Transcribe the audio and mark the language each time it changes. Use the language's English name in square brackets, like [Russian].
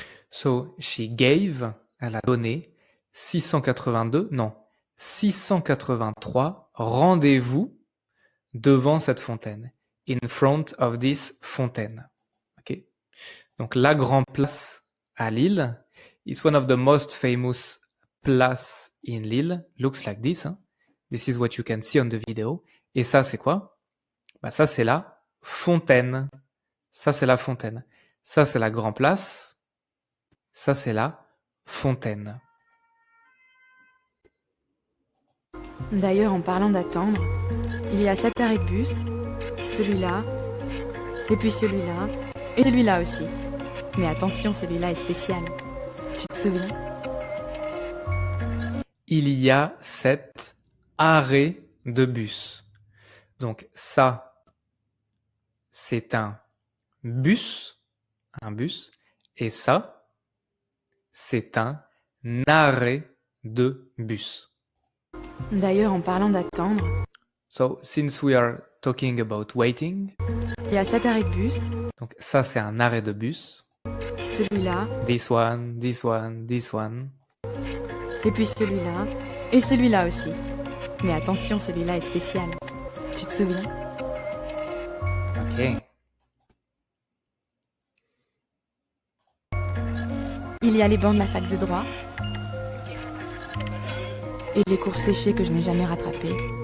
[English] So, she gave, [French] elle a donné, 683 rendez-vous devant cette fontaine. [English] In front of this fontaine. Okay? Donc, la Grand Place à Lille is one of the most famous places in Lille. Looks like this. Hein? This is what you can see on the video. [French] Et ça, c'est quoi? Bah, ça, c'est la fontaine. Ça, c'est la fontaine. Ça, c'est la Grand Place. Ça, c'est la fontaine. D'ailleurs, en parlant d'attendre, il y a 7 arrêts de bus, celui-là, et puis celui-là, et celui-là aussi. Mais attention, celui-là est spécial. Tu te souviens? Il y a 7 arrêts de bus. Donc ça, c'est un bus, et ça, c'est un arrêt de bus. D'ailleurs, en parlant d'attendre, [English] So, since we are talking about waiting, [French] il y a 7 arrêts de bus, donc ça, c'est un arrêt de bus. celui-là, [English] This one, this one, this one. [French] et puis celui-là, et celui-là aussi. Mais attention, celui-là est spécial. Tu te souviens? Ok. Il y a les bancs de la fac de droit et les cours séchés que je n'ai jamais rattrapés.